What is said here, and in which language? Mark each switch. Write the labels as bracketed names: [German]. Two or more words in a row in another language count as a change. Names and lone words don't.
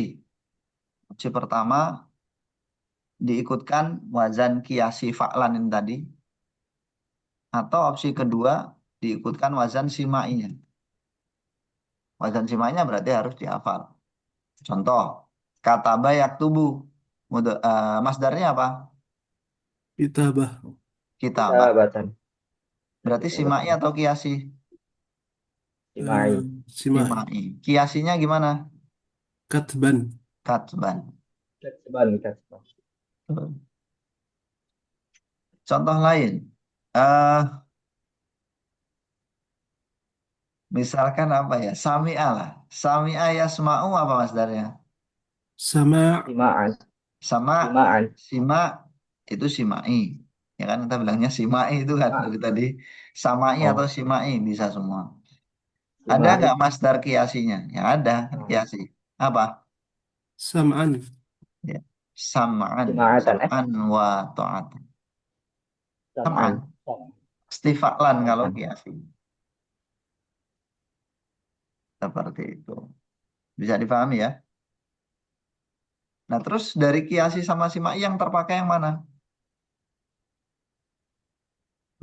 [Indonesian] Opsi pertama diikutkan wazan kiasi fa'lan ini tadi. Atau opsi kedua diikutkan wazan simainya. Wazan simainya berarti harus dihafal. Contoh, [Arabic] كتب يكتب. [Indonesian] Masdarnya apa? Kitabah. Kitabah. Kitabatan. Berarti simai Kitabatan. atau kiasi? Simai. Simai. Simai. Kiasinya gimana? Katban. Katban. Katban. Katban. Contoh lain. eh Misalkan apa ya? Sami'a lah. [Arabic] سمع يسمع [Indonesian] apa masdarnya? Sama' Simaan. Sama Simaan. sima itu simai. Ya kan kita bilangnya simai itu kan Sima. dari tadi. Samai atau Oh, simai bisa semua. Ada sima. nggak masdar kiasinya? Ya ada kan Oh, kiasi. Apa? Sam'an. Ya. Sam'an. simaatan. [Arabic] سمعا وطاعة. سمعا. [Indonesian] Samaan. Istifa'lan kalau Simaatan. kiasi. Seperti itu. Bisa dipahami ya? Nah terus dari kiasi sama simai yang terpakai yang mana?